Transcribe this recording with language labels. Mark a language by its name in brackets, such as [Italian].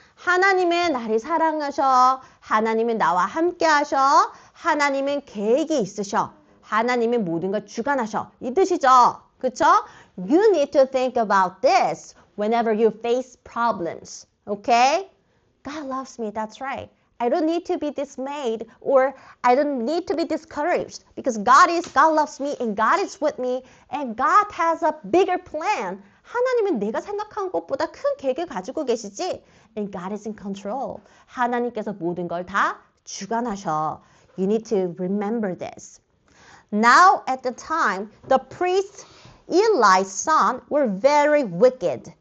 [Korean] 하나님은 나를 사랑하셔. 하나님은 나와 함께 하셔. 하나님은 계획이 있으셔. 하나님은 모든 걸 주관하셔. 이 뜻이죠. 그쵸? [English] You need to think about this whenever you face problems. Okay? God loves me. That's right. I don't need to be dismayed or I don't need to be discouraged because God loves me and God is with me and God has a bigger plan. [Korean] 하나님은 내가 생각한 것보다 큰 계획을 가지고 계시지. [English] And God is in control. [Korean] 하나님께서 모든 걸 다 주관하셔. [English] You need to remember this. Now at the time, the priest Eli's son were very wicked.